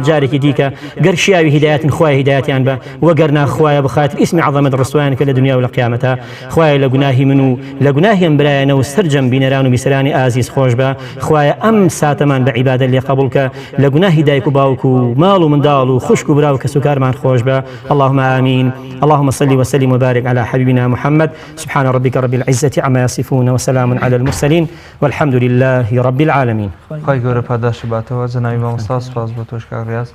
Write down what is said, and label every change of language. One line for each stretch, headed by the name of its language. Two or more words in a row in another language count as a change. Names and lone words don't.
Central Kurdish: جارێکی دیکە گەر شیاوی هیدایەتن خوای هیدایەتیان بە وەگەرنا خوایە بخاتری ئیسمی عەزەمت ڕسوایان کە لە دنیا و لە قیامەتە خوایە لە گوناهی من و لە گوناهی ئەم برایەنەوە سەرجەم بینەران و بیسەرانی ئازیز خۆش بە خوایە ئەم ساتەمان بە عیبادەت لێ قبولکە لە گوناهی دایک و باوک و ماڵ و منداڵ و خوشک و برا و کەس و کارمان خۆش بە
Arabic: اللهم آمين اللهم صل وسلم وبارك على حبيبنا محمد سبحان ربك رب العزة عما يصفون وسلام على المرسلين والحمد لله رب العالمين.
Central Kurdish: خی گەورە پاداش باتەوە جەنابی مامۆستا سوپاس بۆ تۆش کاک ڕیاز.